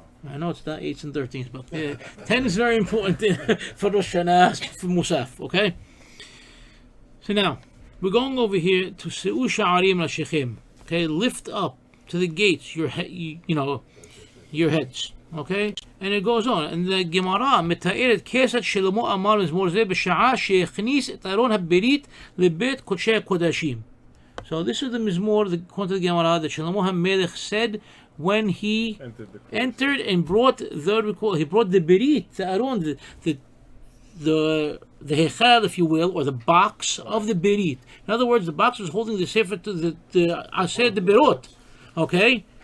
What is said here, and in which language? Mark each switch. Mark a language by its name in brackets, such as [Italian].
[English] I know it's not 8s and 13s, but 10 is very important for Rosh Hashanah, for Musaf. Okay. So now we're going over here to Se'u Sha'arim Lashechem. Okay, lift up to the gates your heads. Okay, and it goes on. And the Gemara [Hebrew] מתארת כיצד שלמה אמר מזמור זה בשעה שהכניס את ארון הברית לבית קודשי הקודשים. [English] So this is the Mizmor, according to the Gemara, that Shlomo HaMelech said when he entered and brought he brought the Berit, the Aron, the Hechal, if you will, or the box of the Berit. In other words, the box was holding the Sefer to the Aseh, the Berot. Okay?